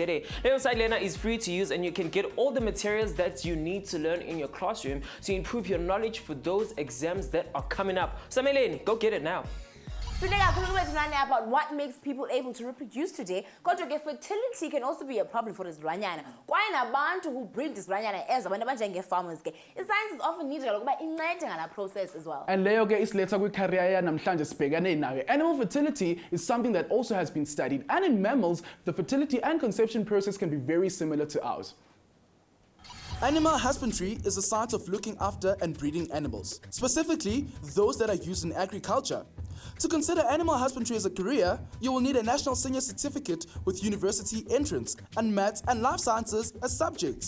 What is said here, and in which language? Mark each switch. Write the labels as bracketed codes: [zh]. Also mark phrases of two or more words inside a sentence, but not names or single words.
[en] The website Lena is free to use and you can get all the materials that you need to learn in your classroom to improve your knowledge for those exams that are coming up. So Melanie, go get it now. About what makes people able to reproduce today. Kodwa fertility can also be a problem for izilwanyana. [xh] Kwaye nabantu [en] who breed [xh] izilwanyana as abantu abanjenge-farmers ke. [en] Science is often needed [xh] ukuba incede ngala [en] process as well. [xh] And leyo ke isiletha kwi-career yanamhlanje sibhekane nayo. [en] Animal fertility is something that also has been studied, and in mammals, the fertility and conception process can be very similar to ours. Animal husbandry is the science of looking after and breeding animals, specifically those that are used in agriculture. To consider animal husbandry as a career, you will need a national senior certificate with university entrance and maths and life sciences as subjects.